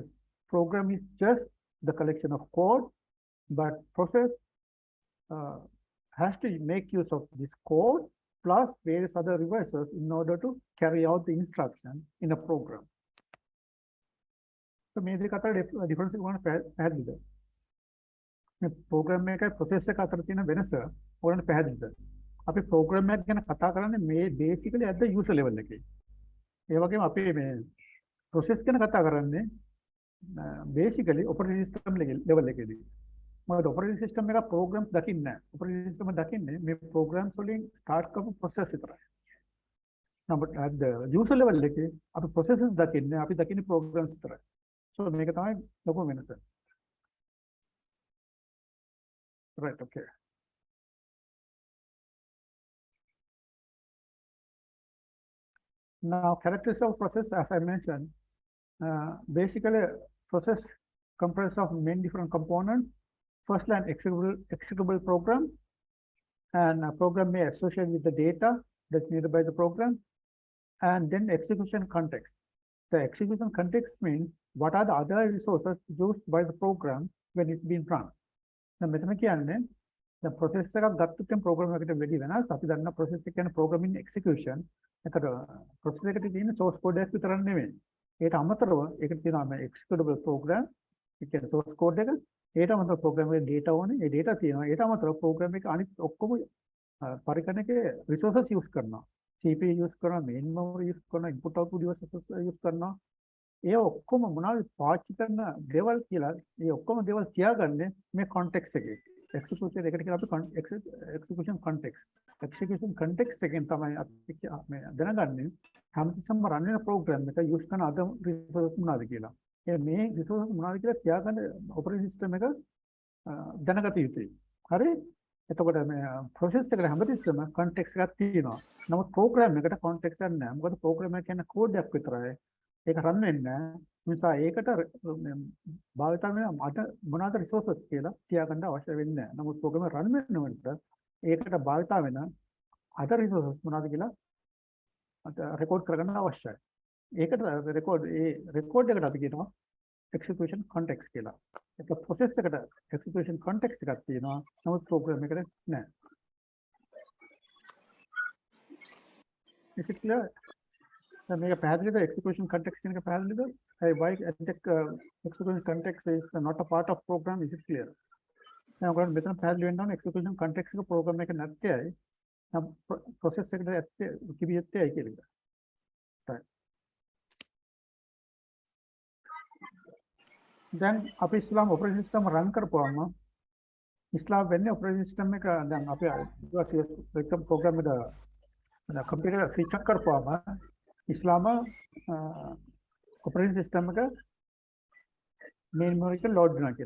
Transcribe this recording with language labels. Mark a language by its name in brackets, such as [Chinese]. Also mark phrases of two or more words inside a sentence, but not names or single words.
[English] Program is just the collection of code, but process has to make use of this code plus various other devices in order to carry out the instruction in a program. So maybe the difference is one පැහැදිලිද? [Sinhala] මේ program එකයි process එක අතර තියෙන වෙනස ඔයාලට පැහැදිලිද? අපි program එකක් ගැන කතා කරන්නේ මේ [English] basically at the user level [Sinhala] එකේ. ඒ වගේම අපි මේ process ගැන කතා කරන්නේ basically [English] operating system level [Sinhala] එකේදී. මොකද [English] operating system [Sinhala] එක programs දකින්නේ නැහැ. [English] operating system [Sinhala] දකින්නේ මේ programs වලින් start කරපු process විතරයි. නමුත් [English] at the user level [Sinhala] එකේ අපි processes දකින්නේ අපි දකින්නේ programs විතරයි. So මේක තමයි ලොකුම වෙනස. [English] Right, okay. Now, characteristics of process, as I mentioned, basically process comprises of many different components. First, an executable program, and a program may associate with the data that's needed by the program, and then execution context. The execution context means what are the other resources used by the program when it's being run. Now, [Sinhala] මෙතන කියන්නේ [English] the process [Sinhala] එකක් ගත්තොත් program එකකට වැඩි වෙනස්. අපි දන්න process එක කියන්නේ [English] program in execution. [Sinhala] එතකොට process එකට තියෙන [English] source code [Sinhala] එකක් විතරක් නෙමෙයි. ඒකට අමතරව ඒකට තියෙනවා [English] executable program. [Sinhala] ඒ කියන්නේ [English] source code [Sinhala] එක. ඒකට අමතරව program එකේ data ඕනේ. ඒ data තියෙනවා. ඒකට අමතරව program එක අනිත් ඔක්කොම පරිකරණයේ [English] resources use [Sinhala] කරනවා. [English] CPU use [Sinhala] කරනවා, [English] main memory use [Sinhala] කරනවා, [English] input output devices use [Sinhala] කරනවා. ඒ ඔක්කොම මොනවද පාවිච්චි කරන දේවල් කියලා මේ ඔක්කොම දේවල් තියාගන්නේ මේ context එකේ. execution එකට කියලා අපි [English] execution context. execution context [Sinhala] එකෙන් තමයි අපි මේ දැනගන්නේ හැමතිස්සෙම run වෙන program එක use කරන [English] other resources [Sinhala] මොනවද කියලා. මේ resources මොනවද කියලා තියාගන්න [English] operating system [Sinhala] එක දැනගත යුතුයි. හරි? එතකොට මේ process එකට හැමතිස්සෙම context එකක් තියෙනවා. නමුත් program එකට context එකක් නැහැ. මොකද program එක කියන්නේ code එකක් විතරයි. ඒක run වෙන්නේ නැහැ. නිසා ඒකට භාවිත වෙන මොනවාද resources කියලා තියාගන්න අවශ්‍ය වෙන්නේ නැහැ. නමුත් program එක run වෙනකොට ඒකට භාවිත වෙන [English] other resources [Sinhala] මොනවාද කියලා record කරගන්න අවශ්‍යයි. ඒකට record එකට අපි කියනවා [English] execution context [Sinhala] කියලා. ඒක process එකට [English] execution context [Sinhala] එකක් තියෙනවා. නමුත් program එකට නැහැ. [English] Is it clear? Make a [Sinhala] පැහැදිලිද [English] execution context [Sinhala] කියන එක පැහැදිලිද? [English] Why execution context is not a part of program, is it clear? [Sinhala] දැන් ඔයගොල්ලෝ මෙතන පැහැදිලි වෙන්න ඕනේ [English] execution context [Sinhala] එක program එක නැත්තේයි. process එකට ඇත්තේ කිවියත්තේයි කියලා. right. දැන් අපි ඉස්ලාම් [English] operating system [Sinhala] run කරපුවාම ඉස්ලාම් වෙන්නේ [English] operating system [Sinhala] එක දැන් අපි [English] system program [Sinhala] එක [English] computer switch on [Sinhala] කරපුවාම ඉස්ලාම [English] operating system [Sinhala] එක [English] main memory [Sinhala] එක load වෙනවා කියලා.